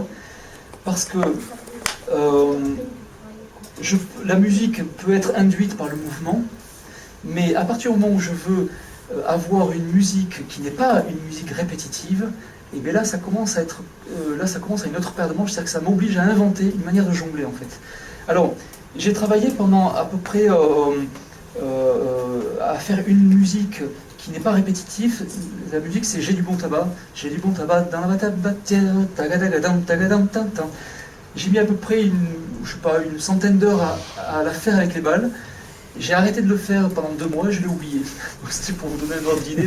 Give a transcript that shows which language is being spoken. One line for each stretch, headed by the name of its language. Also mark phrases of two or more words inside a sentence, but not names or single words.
French: Parce que la musique peut être induite par le mouvement, mais à partir du moment où je veux avoir une musique qui n'est pas une musique répétitive, et bien là ça commence à une autre paire de manches, c'est-à-dire que ça m'oblige à inventer une manière de jongler en fait. Alors j'ai travaillé pendant à peu près à faire une musique qui n'est pas répétitive. La musique c'est j'ai du bon tabac dans la tabatière, tagadam tagadam tam tam. J'ai mis à peu près une centaine d'heures à la faire avec les balles. J'ai arrêté de le faire pendant 2 mois et je l'ai oublié. C'était pour vous donner un ordre d'idée.